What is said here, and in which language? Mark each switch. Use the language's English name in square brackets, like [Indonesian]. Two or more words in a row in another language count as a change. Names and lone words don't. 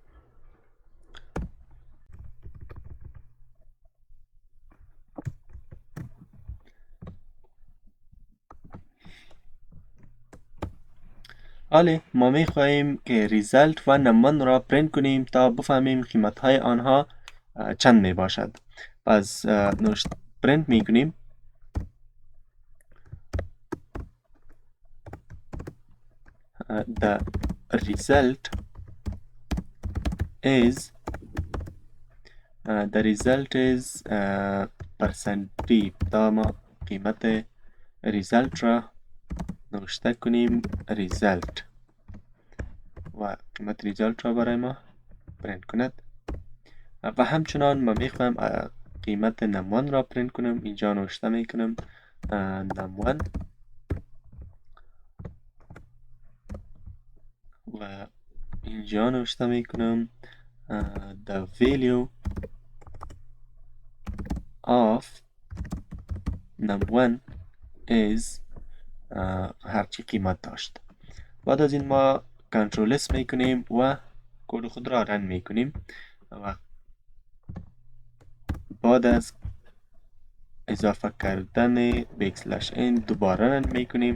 [Persian] حالا ما می خواهیم که ریزالت و num1 را پرینت کنیم تا بفهمیم قیمت های آنها چند می باشد. پس پرینت می کنیم [English] the result is percentage. [Persian] تا ما قیمت ریزالت را نوشته کنیم ریزالت و قیمت ریزالت را برای ما پرینت کند. و همچنان ما میخوایم قیمت num1 را پرینت کنم. اینجا نوشته میکنم num1 و اینجا نوشته میکنم [English] the value of num1 is [Persian] هرچی قیمت داشت. بعد از این ما [English] control S [Persian] میکنیم و کد خود را رن میکنیم و بعد از اضافه کردن \n دوباره رن میکنیم.